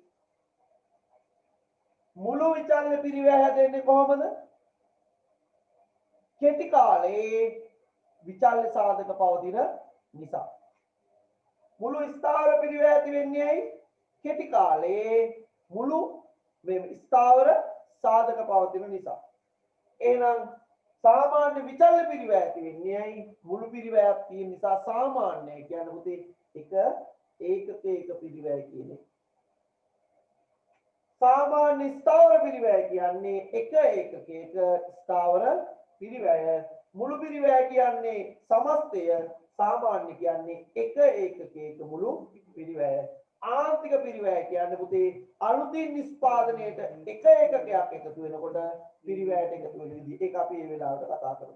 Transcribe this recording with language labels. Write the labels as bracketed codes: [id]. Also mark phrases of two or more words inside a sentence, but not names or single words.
[si] මුළු විචල්්‍ය පිරිවැය හැදෙන්නේ කොහොමද කෙටි කාලේ විචල්්‍ය සාධක පවතින නිසා මුළු ස්ථාවර පිරිවැය ඇති වෙන්නේ ඇයි කෙටි කාලේ මුළු ස්ථාවර සාධක පවතින නිසා එහෙනම් සාමාන්‍ය විචල්‍ය පිරිවැය ඇති වෙන්නේ ඇයි මුළු පිරිවැයක් තියෙන නිසා සාමාන්‍ය කියන්නේ පුතේ එක ඒකක පිරිවැය කියන්නේ සාමාන්‍ය ස්ථාවර පිරිවැය කියන්නේ එක ඒකක ස්ථාවර පිරිවැය මුළු පිරිවැය කියන්නේ සමස්තය सामान्य කියන්නේ එක ඒකක මුළු පිරිවැය ආන්තික පිරිවැය කියන්නේ පුතේ අලුතින් නිෂ්පාදනයේට එක ඒකකයක් එකතු වෙනකොට පිරිවැයට එකතු වෙන විදිහ ඒක අපි මේ වෙලාවට කතා කරමු.